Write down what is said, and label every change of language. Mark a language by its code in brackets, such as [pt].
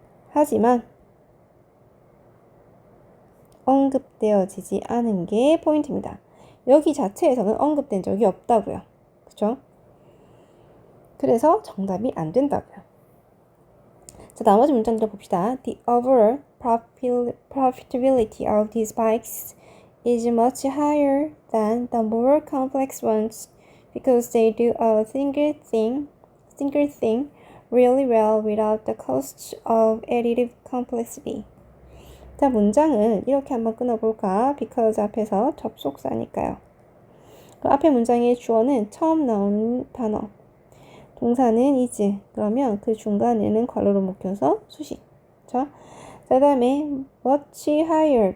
[ko] 하지만 언급되어지지 않은 게 포인트입니다. 여기 자체에서는 언급된 적이 없다고요. 그죠? 그래서 정답이 안 된다고요. 자, 나머지 문장들 봅시다. [en] The overall profitability of these bikes is much higher than the more complex ones because they do a single thing really well without the cost of additive complexity. [ko] 자, 문장을 이렇게 한번 끊어볼까? because 앞에서 접속사니까요. 그 앞에 문장의 주어는 처음 나온 단어. 동사는 is. 그러면 그 중간에는 괄호로 묶여서 수식. 자, 그 다음에 much higher.